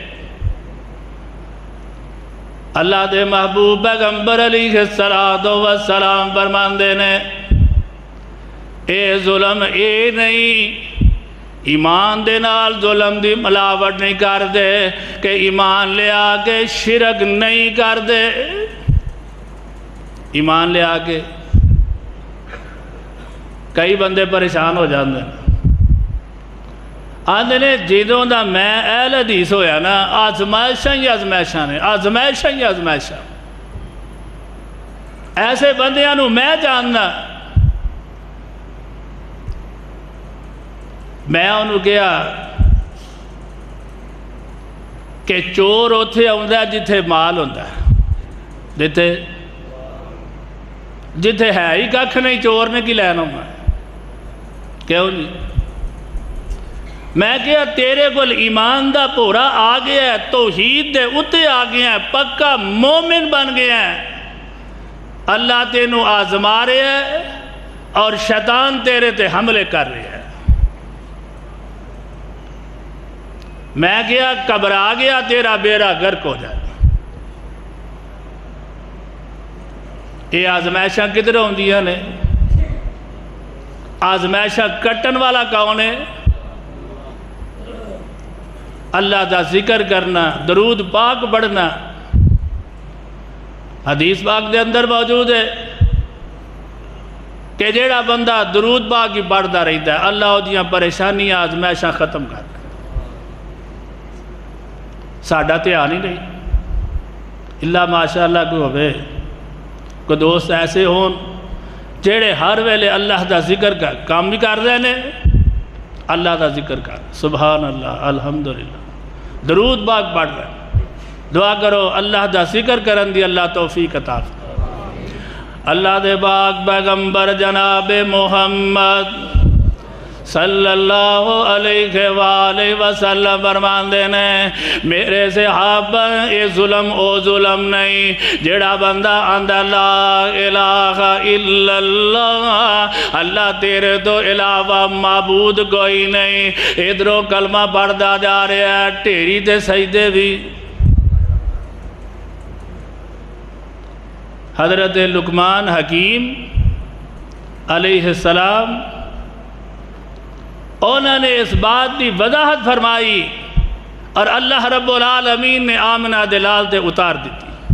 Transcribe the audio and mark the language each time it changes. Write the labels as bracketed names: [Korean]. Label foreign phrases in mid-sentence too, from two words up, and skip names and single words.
[Punjabi] اللہ دے محبوب پیغمبر [Arabic] علیہ السلام [Punjabi] فرماندے نے اے ظلم اے نہیں، ایمان دے نال ظلم دی ملاوٹ نہیں کر دے کہ ایمان لے آکے شرک نہیں کر دے، ایمان لے آکے کئی بندے پریشان ہو جاندے آندے نے جیدوں دا میں اہل حدیث ہویا نا، آزمائشاں ہی آزمائشاں نے، آزمائشاں ہی آزمائشاں، ایسے بندیاں نو میں جاننا، میں انہوں کیا کہ چور اتھے آؤندہ جتھے مال ہوندہ ہے، جتھے ہے ہی ککھ نہیں، چور نے کی لینا ہوں کیوں نہیں؟ میں کیا تیرے کل ایمان دا پورا آ گیا ہے، توحید دے اتے آ گیا ہے، پکا مومن بن گیا ہے، اللہ تینوں آزما رہے ہے اور شیطان تیرے تے حملے کر رہے ہے۔ میں کیا گھبرا گیا تیرا بیڑا غرق ہو جائے۔ یہ آزمائشاں کدھر ہوندیاں نے؟ آزمائشاں کٹن والا کون ہے؟ اللہ دا ذکر کرنا، درود پاک پڑھنا۔ حدیث پاک دے اندر موجود ہے کہ جیڑا بندہ درود پاک ہی پڑھتا رہتا ہے، اللہ دیاں پریشانیاں آزمائشاں ختم کر۔ ساڑھا تیان ہی نہیں، اللہ ماشاءاللہ کو ہوئے کوئی دوست ایسے ہون جیڑے ہر ویلے اللہ دا ذکر کا کام بھی کر رہے ہیں، اللہ دا ذکر کر، [Arabic] سبحان اللہ، [Punjabi] الحمدللہ، درود پاک پڑھ رہے ہیں۔ دعا کرو اللہ دا ذکر کرن دی اللہ توفیق عطا فرمائے۔ اللہ دے پاک پیغمبر جناب محمد [Arabic] صلی اللہ علیہ وآلہ وسلم [Punjabi] فرماندے نے میرے صحابہ اے ظلم او ظلم نہیں جڑا بندہ اندر [Arabic] لا الہ الا اللہ، [Punjabi] اللہ تیرے تو علاوہ معبود کوئی نہیں، ادھروں کلمہ پڑھدا جا رہا ہے، ٹیری تے سجدے بھی [Urdu] حضرت لقمان حکیم [Arabic] علیہ السلام [Urdu] انہوں نے اس بات کی وضاحت فرمائی اور اللہ [Arabic] رب العالمین [Urdu] نے آمنہ دلال تے اتار دیتی.